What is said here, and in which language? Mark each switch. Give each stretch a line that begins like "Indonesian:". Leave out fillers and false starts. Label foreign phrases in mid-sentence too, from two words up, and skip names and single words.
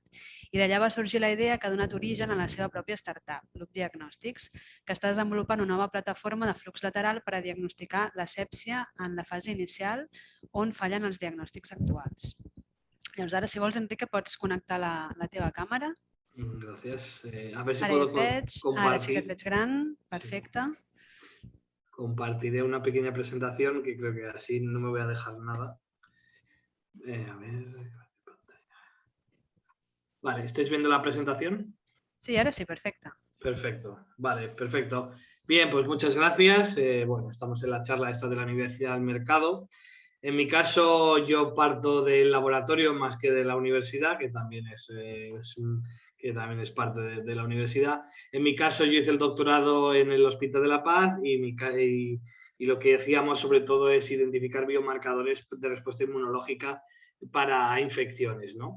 Catalan: I d'allà va sorgir la idea que ha donat origen a la seva pròpia startup, Loop Diagnostics, que està desenvolupant una nova plataforma de flux lateral per a diagnosticar la sèpsia en la fase inicial on fallen els diagnòstics actuals. Llavors, ara, si vols, Enrique, pots connectar la teva càmera.
Spanish: Gracias. A ver si
Catalan: Ara
Spanish: puedo
Catalan: et veig, ara sí que et
Spanish: compartir.
Catalan: veig gran, perfecte.
Spanish: Compartiré una pequeña presentación que creo que así no me voy a dejar nada. A ver. Vale, ¿estáis viendo la presentación?
Catalan: Sí, ara sí, perfecte.
Spanish: Perfecto, vale, perfecto. Bien, pues muchas gracias. Bueno, estamos en la charla esta de la Universidad del Mercado. En mi caso, yo parto del laboratorio más que de la universidad, que también que también es parte de la universidad. En mi caso, yo hice el doctorado en el Hospital de la Paz y lo que hacíamos sobre todo es identificar biomarcadores de respuesta inmunológica para infecciones, ¿no?